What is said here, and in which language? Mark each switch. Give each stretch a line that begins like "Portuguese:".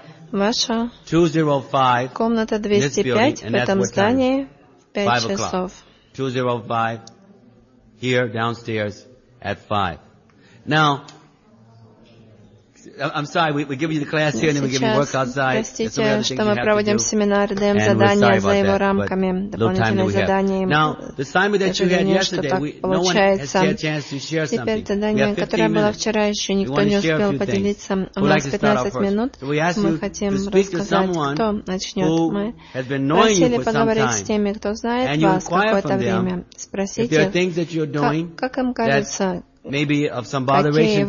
Russian: Ваша комната 205 в этом здании в 5 часов.
English: 205 here downstairs at 5. Now, I'm sorry, we give you the class here and then we give you work outside.
Russian: Простите, что мы проводим семинар, даем задания за его рамками, дополнительные задания.
English: Now, the assignment that you had yesterday, no one has had a chance to share something.
Russian: Теперь задание, которое было вчера, еще никто не успел поделиться. У нас 15 минут. Мы хотим рассказать, кто начнет. Мы просили поговорить с теми, кто знает вас какое-то время. Спросите, как им кажется,
English: maybe of some botheration